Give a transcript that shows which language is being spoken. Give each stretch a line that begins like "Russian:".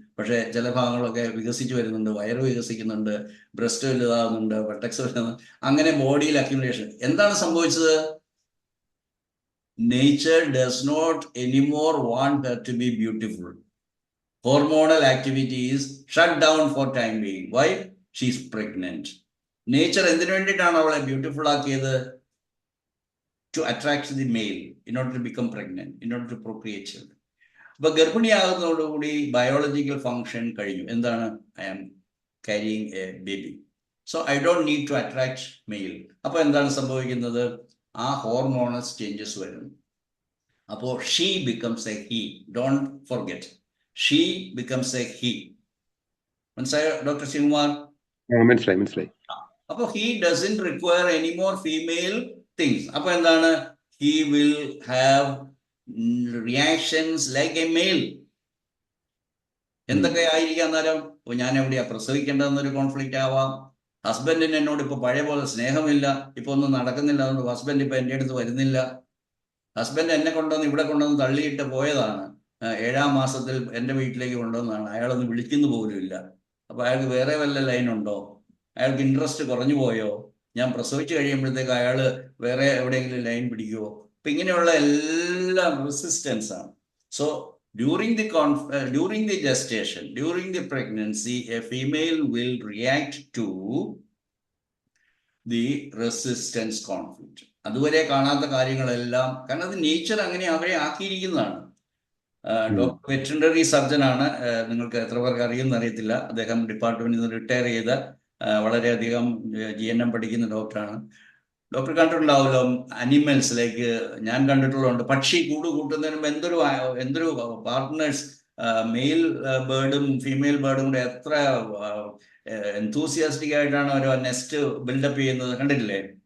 Malayalam: പക്ഷേ ചില ഭാഗങ്ങളൊക്കെ വികസിച്ച് വരുന്നുണ്ട്, വയറ് വികസിക്കുന്നുണ്ട്, ബ്രസ്റ്റ് വലുതാകുന്നുണ്ട്, വെട്ടക്സ് വരുന്നു, അങ്ങനെ ബോഡിയിൽ അക്യുമുലേഷൻ. എന്താണ് സംഭവിച്ചത്?
English: Nature does not anymore want her to be beautiful. Hormonal activity is shut down for time being. Why? She is pregnant.
Malayalam: Nature എന്തിനു വേണ്ടിയിട്ടാണ് അവളെ ബ്യൂട്ടിഫുൾ ആക്കിയത്?
English: To attract the male in order to become pregnant, in order to procreate children.
Malayalam: അപ്പൊ ഗർഭിണിയാകുന്നതോടുകൂടി biological function കഴിഞ്ഞു. എന്താണ്?
English: I am carrying a baby, so I don't need to attract male.
Malayalam: അപ്പൊ എന്താണ് സംഭവിക്കുന്നത്? ആ ഹോർമോണൽ ചേഞ്ചസ് വരുന്നു.
English: അപ്പോൾ she becomes a he. Don't forget, she becomes a he.
Malayalam: മനസ്സിലായോ ഡോക്ടർ ശിവകുമാർ? മനസ്സിലായി.
English: അപ്പോൾ he doesn't require any more female things.
Malayalam: അപ്പൊ എന്താണ്?
English: He will have reactions like a male.
Malayalam: എന്തൊക്കെ ആയിരിക്കാം അന്നേരം? ഞാൻ എവിടെയാ പ്രസവിക്കേണ്ടതെന്നൊരു കോൺഫ്ലിക്റ്റ് ആവാം. ഹസ്ബൻഡിന് എന്നോട് ഇപ്പൊ പഴയ പോലെ സ്നേഹമില്ല, ഇപ്പൊ ഒന്നും നടക്കുന്നില്ല, അതുകൊണ്ട് ഹസ്ബൻഡ് ഇപ്പൊ എൻ്റെ അടുത്ത് വരുന്നില്ല. ഹസ്ബൻഡ് എന്നെ കൊണ്ടുവന്ന് ഇവിടെ കൊണ്ടുവന്ന് തള്ളിയിട്ട് പോയതാണ്. 7ാം മാസത്തിൽ എൻ്റെ വീട്ടിലേക്ക് കൊണ്ടുവന്നതാണ്. അയാളൊന്ന് വിളിക്കുന്നു പോലും ഇല്ല. അപ്പൊ അയാൾക്ക് വേറെ വല്ല ലൈനുണ്ടോ? അയാൾക്ക് ഇൻട്രസ്റ്റ് കുറഞ്ഞു പോയോ? ഞാൻ പ്രസവിച്ച് കഴിയുമ്പോഴത്തേക്ക് അയാൾ വേറെ എവിടെയെങ്കിലും ലൈൻ പിടിക്കുമോ? അപ്പൊ ഇങ്ങനെയുള്ള എല്ലാം റെസിസ്റ്റൻസ് ആണ്.
English: So during the gestation, during the pregnancy, a female will react to the resistance conflict.
Malayalam: അതുവരെ കാണാത്ത കാര്യങ്ങളെല്ലാം, കാരണം അത് നേച്ചർ അങ്ങനെ അവരെ ആക്കിയിരിക്കുന്നതാണ്. ഡോക്ടർ വെറ്ററിനറി സർജൻ ആണ്, നിങ്ങൾക്ക് എത്ര പേർക്ക് അറിയുമെന്ന് അറിയത്തില്ല. അദ്ദേഹം ഡിപ്പാർട്ട്മെന്റിൽ നിന്ന് റിട്ടയർ ചെയ്ത വളരെയധികം GNM പഠിക്കുന്ന ഡോക്ടറാണ്. ഡോക്ടർ കണ്ടിട്ടുണ്ടാവുമല്ലോ അനിമൽസിലേക്ക്. ഞാൻ കണ്ടിട്ടുള്ളതുണ്ട്, പക്ഷി കൂട് കൂട്ടുന്നതിന് മുമ്പ് എന്തൊരു പാർട്ട്നേഴ്സ്, മെയിൽ ബേർഡും ഫീമെയിൽ ബേർഡും കൂടെ എത്ര എൻതൂസിയാസ്റ്റിക് ആയിട്ടാണ് ഒരു നെസ്റ്റ് ബിൽഡപ്പ് ചെയ്യുന്നത്, കണ്ടിട്ടില്ലേ?